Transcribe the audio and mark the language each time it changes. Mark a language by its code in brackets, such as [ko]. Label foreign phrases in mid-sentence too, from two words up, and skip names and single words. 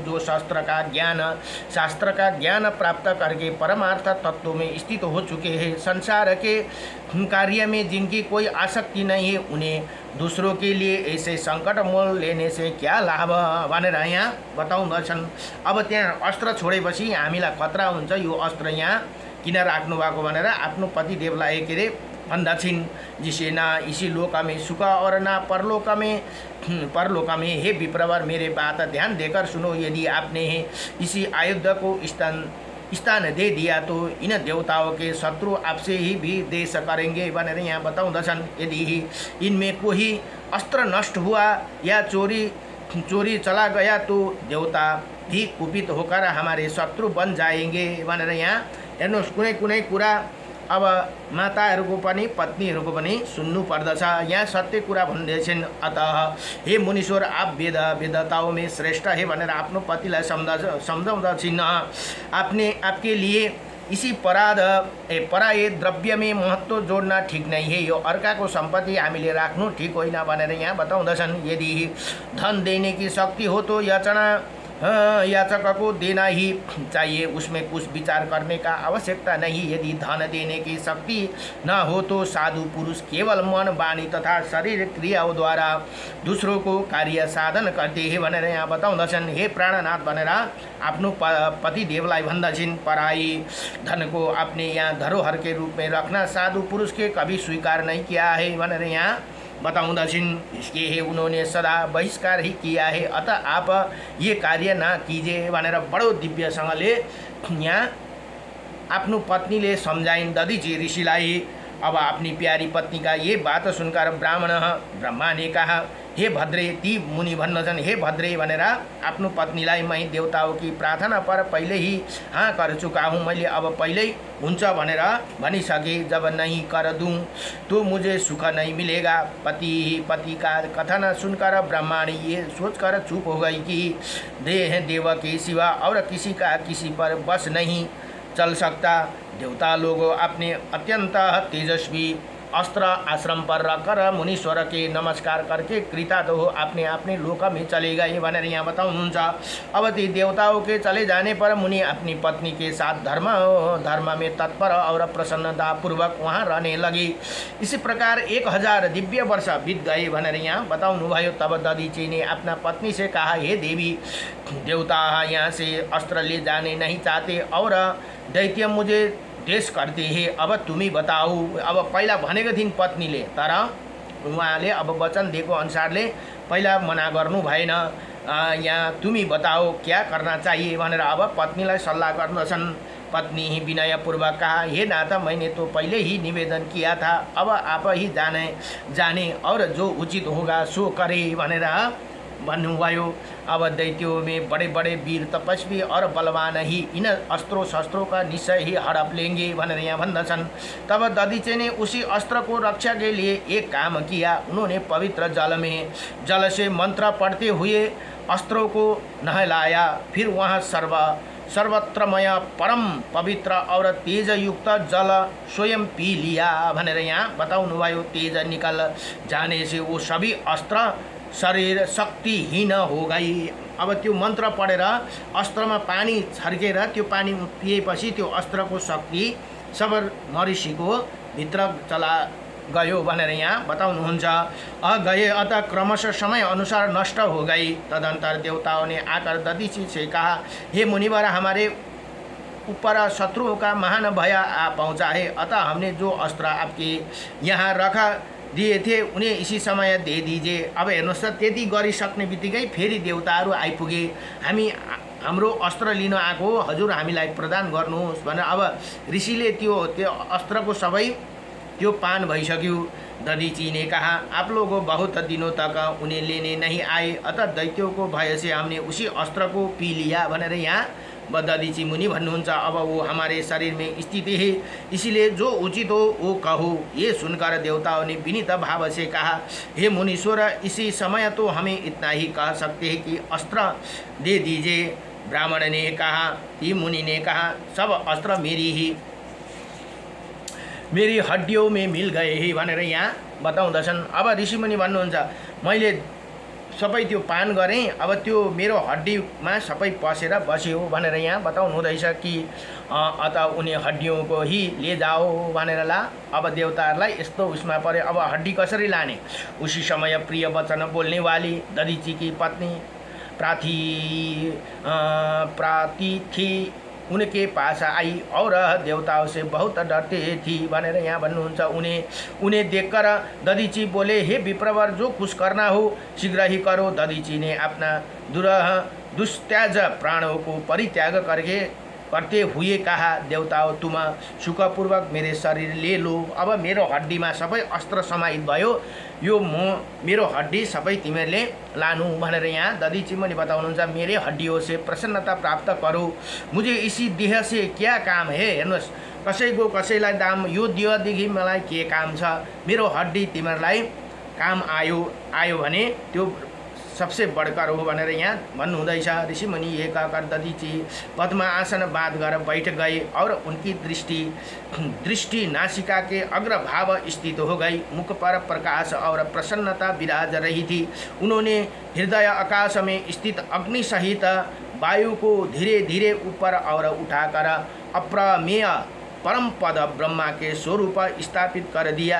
[hi] जो शास्त्र का ज्ञान प्राप्त करके परमार्थ तत्व में स्थित हो चुके हैं, संसार के कार्य में जिनकी कोई आसक्ति नहीं है, उन्हें दूसरों के लिए ऐसे संकट मोल लेने से क्या लाभ [ne] भनेर यहाँ बताउँदछन्। अब त्यहाँ अस्त्र छोडेपछि हामीलाई खतरा हुन्छ, यो अस्त्र यहाँ किन राख्नु भएको भनेर आफ्नो पतिदेवलाई के अरे भन्दछिन्। [hi] जिसे ना इसी लोक में सुख और ना परलोक में हे विप्रवर, मेरे बात ध्यान देकर सुनो। यदि आपने इसी आयुध को स्थान दे दिया तो इन देवताओं के शत्रु आपसे ही भी देश करेंगे [ne] भनेर यहाँ बताउँदछन्। [hi] यदि इनमें कोई अस्त्र नष्ट हुआ या चोरी चला गया तो देवता भी कुपित होकर हमारे शत्रु बन जाएंगे [ne] भनेर यहाँ हेर्नुहोस्। कुनै कुरा अब माताहरूको पनि पत्नीहरूको पनि सुन्नु पर्दछ। यहाँ सत्य कुरा भन्दैछन्। [hi] अतः हे मुनीश्वर, आप वेदताओं में श्रेष्ठ है [ne] भनेर आफ्नो पतिलाई सम्झाउँदछिन्। [hi] आपके लिए इसी पराये द्रव्य में महत्व जोड्न ठीक नहीं है। [ne] यो अर्काको सम्पत्ति हामीले राख्नु ठीक होइन भनेर यहाँ बताउँदछन्। [hi] यदि धन देने की शक्ति हो तो याचक को देना ही चाहिए, उसमें कुछ विचार करने का आवश्यकता नहीं। यदि धन देने की शक्ति न हो तो साधु पुरुष केवल मन वाणी तथा शरीर क्रियाओं द्वारा दूसरों को कार्य साधन करते हैं [ne] भनेर यहाँ बताउँदछन्। [hi] हे प्राणनाथ [ne] भनेर आफ्नो पतिदेवलाई भन्दछिन्। [hi] पराई धन को अपने यहाँ धरोहर के रूप में रखना साधु पुरुष के कभी स्वीकार नहीं किया है [ne] भनेर यहाँ बताउँदछिन्। [hi] इसके है उन्होंने सदा बहिष्कार ही किया है, अतः आप ये कार्य ना कीजिए [ne] भनेर बडो दिव्यसँगले यहाँ आफ्नो पत्नीले सम्झाइन् दधिची ऋषिलाई। [hi] अब अपनी प्यारी पत्नी का ये बात सुनकर ब्रह्मा ने कहा, हे भद्रे, [ne] ती मुनि भन्दछन्, हे भद्रे भनेर आफ्नो पत्नीलाई [hi] मैं देवताओं की प्रार्थना पर पहले ही हाँ कर चुका हूँ। [ne] मैले अब पहले हुन्छ भनेर भनिसके। [hi] जब नहीं कर दूँ तो मुझे सुख नहीं मिलेगा। पति का कथन सुनकर ब्रह्माणी ये सोचकर चुप हो गई कि देव के सिवा और किसी का किसी पर बस नहीं चल सकता। देवता लोग अपने अत्यंत तेजस्वी अस्त्र आश्रम पर रखकर मुनीश्वर के नमस्कार करके कृतार्थ हो अपने अपने लोक में चले गए [ne] भनेर यहाँ बताउनुहुन्छ। [hi] अब ती देवताओं के चले जाने पर मुनि अपनी पत्नी के साथ धर्म में तत्पर और प्रसन्नतापूर्वक वहाँ रहने लगे। इसी प्रकार 1000 दिव्य वर्ष बीत गए [ne] भनेर यहाँ बताउनुभयो। [hi] तब दधिची ने अपना पत्नी से कहा, हे देवी, देवता यहाँ से अस्त्र ले जाने नहीं चाहते और दैत्य मुझे देश करते हैं। अब तुमी बताऊ। [ne] अब पहिला भनेको थिइन् पत्नीले, तर उहाँले अब वचन दिएको अनुसारले पहिला मना गर्नु भएन। [hi] यहाँ तुमी बताओ क्या करना चाहिए [ne] भनेर अब पत्नीलाई सल्लाह गर्दछन्। [hi] पत्नी ही विनय पूर्वक कहा, हे नाथा, मैंने तो पहले ही निवेदन किया था, अब आप ही जाने और जो उचित होगा सो करे [ne] भनेर भन्नुभयो। [hi] अब दैत्यों में बड़े बड़े वीर तपस्वी और बलवान ही इन अस्त्रों शस्त्रों का निश्चय ही हड़प लेंगे [ne] भनेर यहाँ भन्दछन्। [hi] तब दधीचे ने उसी अस्त्र को रक्षा के लिए एक काम किया। उन्होंने पवित्र जल से मंत्र पढ़ते हुए अस्त्रों को नहलाया। फिर वहाँ सर्वत्रमय परम पवित्र और तेज युक्त जल स्वयं पी लिया [ne] भनेर यहाँ बताउनुभयो। [hi] तेज निकल जाने से वो सभी अस्त्र शरीर शक्तिहीन हो गई। [ne] अब त्यो मन्त्र पढेर अस्त्रमा पानी छर्केर त्यो पानी पिएपछि त्यो अस्त्रको शक्ति सब मरिषीको भित्र चला गयो भनेर यहाँ बताउनुहुन्छ। [hi] गए अतः क्रमशः समय अनुसार नष्ट हो गई। तदंतर देवताओं ने आकर दधीची से कहा, हे मुनिवर, हमारे ऊपर शत्रुओं का महान भय आ पहुँचा है, अतः हमने जो अस्त्र आपके यहाँ रखा दिए थे उन्हें इसी समय दे दीजिए। [ne] अब हेर्नुहोस् त, त्यति गरिसक्ने बित्तिकै फेरि देवताहरू आइपुगे। हाम्रो अस्त्र लिन आएको, हजुर हामीलाई प्रदान गर्नुहोस् भनेर अब ऋषिले त्यो अस्त्रको सबै त्यो पान भइसक्यो। [hi] दधीची ने कहा, आप लोग बहुत दिनों तक उन्हें लेने नहीं आए, अतः दैत्यों को भय से हमने उसी अस्त्र को पी लिया [ne] भनेर यहाँ दधीची मुनि भन्नुहुन्छ। [hi] अब वो हमारे शरीर में स्थित है, इसीलिए जो उचित हो वो कहो। ये सुनकर देवताओं ने विनीत भाव से कहा, हे मुनीश्वर, इसी समय तो हमें इतना ही कह सकते हैं कि अस्त्र दे दीजिए। ब्राह्मण ने कहा, ये मुनि ने कहा, सब अस्त्र मेरी हड्डियों में मिल गए है [ne] भनेर यहाँ बताउँदछन्। अब ऋषिमुनि भन्नुहुन्छ, मैले सबै त्यो पान गरेँ, अब त्यो मेरो हड्डीमा सबै पसेर बस्यो भनेर यहाँ बताउनु हुँदैछ कि [hi] अतः उनी हड्डियों को ही ले जाओ [ne] भनेर ला। अब देवताहरूलाई यस्तो उसमा परे, अब हड्डी कसरी लाने। [hi] उसी समय प्रिय वचन बोल्ने वाली दधीची की पत्नी प्रातिथि उनके पास आई और देवताओं से बहुत डरते थी [ne] भनेर यहाँ भन्नुहुन्छ। [hi] उन्हें देखकर दधीची बोले, हे विप्रवर, जो कुछ करना हो शीघ्र ही करो। दधीची ने अपना दुस्त्याज प्राणों को परित्याग करते हुए कहा, देवताओं, तुम सुखपूर्वक मेरे शरीर ले लो। [ne] अब मेरो हड्डीमा सबै अस्त्र समाहित भयो, यो मेरो हड्डी सबै तिमीहरूले लानु भनेर यहाँ दधीची मुनि बताउनुहुन्छ। [hi] मेरे हड्डियों से प्रसन्नता प्राप्त करो, मुझे इसी देह से क्या काम है। [ne] हेर्नुहोस्, कसैको कसैलाई दाम, यो देहदेखि मलाई के काम छ। मेरो हड्डी तिमीहरूलाई काम आयो भने त्यो [hi] सबसे बढकर हो [ne] भनेर यहाँ भन्नुहुँदैछ। [hi] ऋषिमुनि ये कहकर दधीची पद्मा आसन बाँध कर बैठ गए और उनकी दृष्टि नासिका के अग्रभाव स्थित हो गई। मुख पर प्रकाश और प्रसन्नता विराज रही थी। उन्होंने हृदय आकाश में स्थित अग्नि सहित वायु को धीरे धीरे ऊपर और उठाकर अप्रमेय परम पद ब्रह्मा के स्वरूप स्थापित कर दिया।